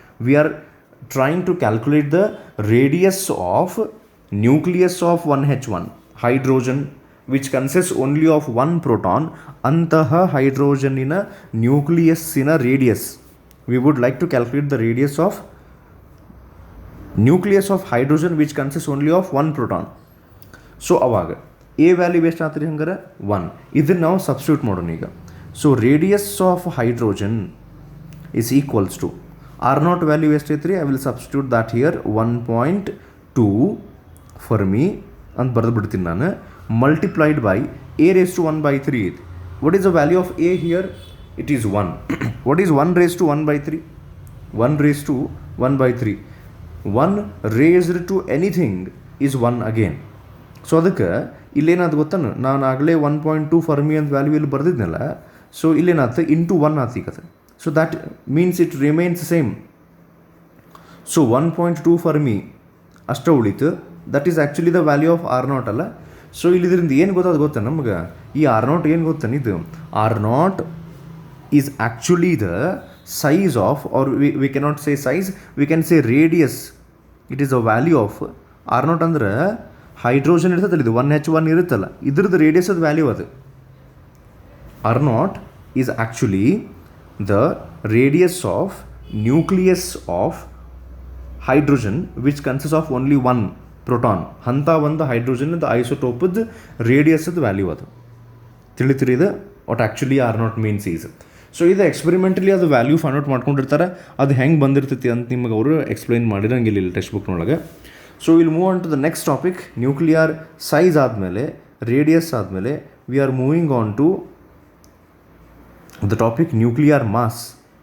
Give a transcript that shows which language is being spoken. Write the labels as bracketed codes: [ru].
[en] We are trying to calculate the radius of nucleus of 1H1 hydrogen which consists only of 1 proton. [kn] ಅಂತಹ ಹೈಡ್ರೋಜನ್ನಿನ ನ್ಯೂಕ್ಲಿಯಸ್ಸಿನ radius, [en] we would like to calculate the radius of nucleus of hydrogen which consists only of 1 proton. [kn] So ಅವಾಗ A value ಎಷ್ಟು ಆಗ್ತದೆ ಹಂಗಾರೆ 1. ಇದನ್ನು ನಾವು substitute ಮಾಡೋಣ ಈಗ. [en] so radius of hydrogen is equals to R naught value [kn] ಎಷ್ಟೈತ್ರಿ? [en] I will substitute that here 1.2 Fermi [kn] ಅಂತ ಬರೆದು ಬಿಡ್ತೀನಿ ನಾನು, [en] multiplied by a raised to 1 by 3. What is the value of a here? It is 1. What is 1 raised to 1 by 3? 1 raised to 1 by 3. 1 raised to anything is 1 again. [kn] So ಅದಕ್ಕೆ ಇಲ್ಲೇನಾದ್ರು ಗೊತ್ತಾನು, ನಾನು ಆಗಲೇ 1.2 Fermi ಅಂತ value ಇಲ್ಲಿ ಬರೆದಿದ್ನಲ್ಲ, so ಇಲ್ಲೇನಾಯ್ತು into 1 ಆತೀಗತ್ತೆ. [en] So that means it remains same. [kn] So 1.2 Fermi ಅಷ್ಟೇ ಉಳಿತು. [en] that is actually the value of R naught [kn] ಅಲ್ಲ. So ಇಲ್ಲಿದ್ರಿಂದ ಏನು ಗೊತ್ತಾ ನಮ್ಗೆ, ಈ ಆರ್ ನಾಟ್ ಏನು ಗೊತ್ತಾನೆ, ಇದು R not [en] Is actually the size of, or we cannot say size, we can say radius. It is a value of R naught [kn] ಅಂದ್ರೆ hydrogen ಇರ್ತದಲ್ಲ, ಇದು 1H1 ಇರುತ್ತಲ್ಲ, ಇದ್ರದ್ದು ರೇಡಿಯಸ್ ಅದು ವ್ಯಾಲ್ಯೂ ಅದು. [en] R naught is actually the radius of nucleus of hydrogen which consists of only one proton. [kn] ಅಂಥ ಒಂದು hydrogen ಐಸೋಟೋಪದ ರೇಡಿಯಸ್ದ value ಅದು. ತಿಳಿತೀರಿ ಇದು [en] What actually R naught means is. [kn] So ಇದು ಎಕ್ಸ್ಪೆರಿಮೆಂಟಲಿ ಅದು ವ್ಯಾಲ್ಯೂ ಫೈಂಡ್ ಔಟ್ ಮಾಡ್ಕೊಂಡಿರ್ತಾರೆ. ಅದು ಹೆಂಗೆ ಬಂದಿರ್ತೈತಿ ಅಂತ ನಿಮಗೆ ಅವರು ಎಕ್ಸ್ಪ್ಲೈನ್ ಮಾಡಿರಂಗಿಲ್ಲ ಇಲ್ಲಿ text ಬುಕ್ನೊಳಗೆ. [en] So will move on to the next topic. [kn] Nuclear size ಆದಮೇಲೆ, ರೇಡಿಯಸ್ ಆದಮೇಲೆ, [en] We are moving on to the topic nuclear mass.